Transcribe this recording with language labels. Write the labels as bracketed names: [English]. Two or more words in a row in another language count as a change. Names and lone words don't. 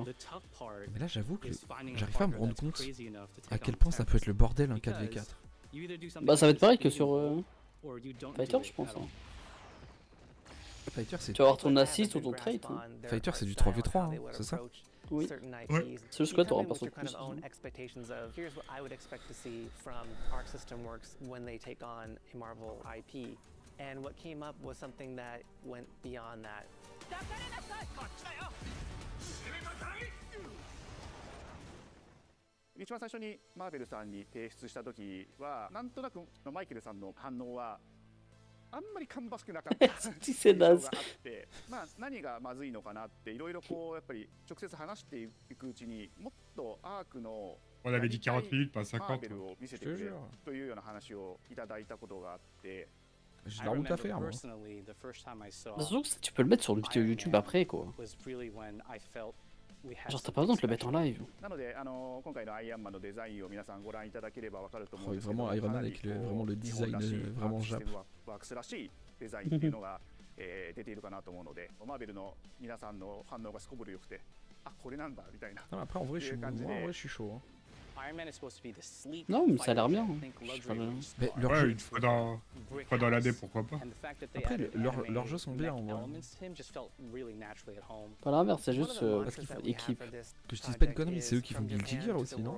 [French] Mais là, j'avoue que j'arrive pas à me rendre compte à quel point ça peut être le bordel un 4v4. Bah, ça va être pareil que sur Fighter, je pense. Hein. Fighter, c'est. Tu vas avoir ton assist ou ton trait. Hein. Fighter, c'est du 3v3, hein, c'est ça? Oui. Ouais. C'est juste que là, t'auras pas son plus. [English] And what came up was something that went beyond that. [Japanese] 一番最初にマーベルさんに提出した時はなんとなくマイケルさんの反応はあんまり芳しくなかった印象があってまあ何がまずいのかなっていろいろこうやっぱり直接話していくうちにもっとアークの [French] On avait dit 40 minutes, pas 50. [Japanese] マーベルを見せてくれというような話をいただいたことがあって [French] J'ai la route à faire moi. Surtout que tu peux le mettre sur une vidéo YouTube après quoi. Genre t'as pas besoin de le mettre en live. Oh, vraiment Iron Man avec vraiment le design vraiment jap. [Japanese] 出ているかなと思うので、マーベルの皆さんの反応がすこぶる良くて、あ、これなんだみたいな。 [French] Après en vrai je suis chaud. Hein. Non mais ça a l'air bien. Mais leur ouais, jeu... une fois dans l'année, pourquoi pas. Après leurs jeux sont bien en vrai. Pas l'inverse, c'est juste parce qu'il faut équipe. Que je dise pas une connerie, c'est eux qui font Guilty Gear aussi, non?